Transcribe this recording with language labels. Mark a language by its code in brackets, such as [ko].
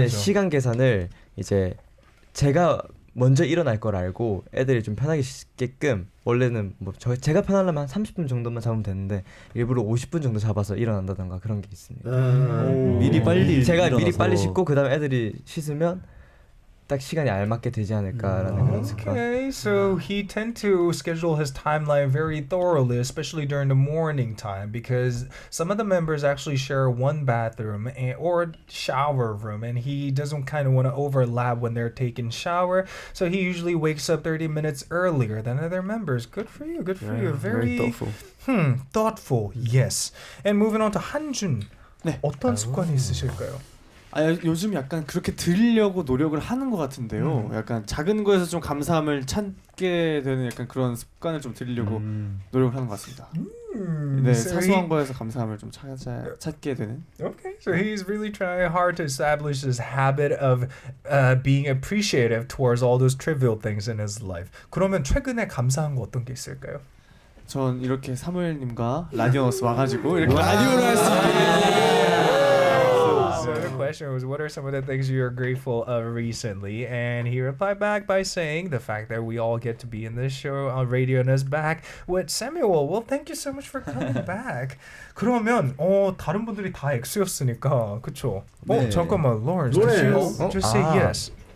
[ko] 네, 시간 계산을 이제 제가 먼저 일어날 걸 알고 애들이 좀 편하게 씻게끔 원래는 뭐 제가 편하려면 한 30분 정도만 잡으면 되는데 일부러 50분 정도 잡아서 일어난다던가 그런 게 있습니다. 미리 빨리 제가 일어나서. 미리 빨리 씻고 그다음에 애들이 씻으면 딱 시간이 알맞게 되지 않을까라는 그런 습관. [en] Okay, so he tend to schedule his timeline very thoroughly, especially during the morning time, because some of the members actually share one bathroom or shower room, and he doesn't kind of want to overlap when they're taking shower, so he usually wakes up 30 minutes earlier than other members. Good for you, good for you. Very thoughtful. Thoughtful, yes. And moving on to 한준. [ko] 네. 어떤 습관이 있으실까요? 요즘 약간 그렇게 들으려고 노력을 하는 것 같은데요. 약간 작은 거에서 좀 감사함을 찾게 되는 약간 그런 습관을 좀 들이려고 노력을 하는 것 같습니다. 네, 사소한 거에서 감사함을 좀 찾게 되는. Okay, so he's really trying hard to establish this habit of being appreciative towards all those trivial things in his life. 그러면 최근에 감사한 거 어떤 게 있을까요? 전 이렇게 사무엘님과 라디오 어스 와가지고 이렇게 라디오를 할 수 있게. [en] So the question was, what are some of the things you're grateful of recently? And he replied back by saying the fact that we all get to be in this show on Radio'n Us에 back with Samuel. Well, thank you so much for coming back. [ko] 그러면 다른 분들이 다 X였으니까 그쵸? 네. [en] 잠깐만, Lawrence, did you just say yes?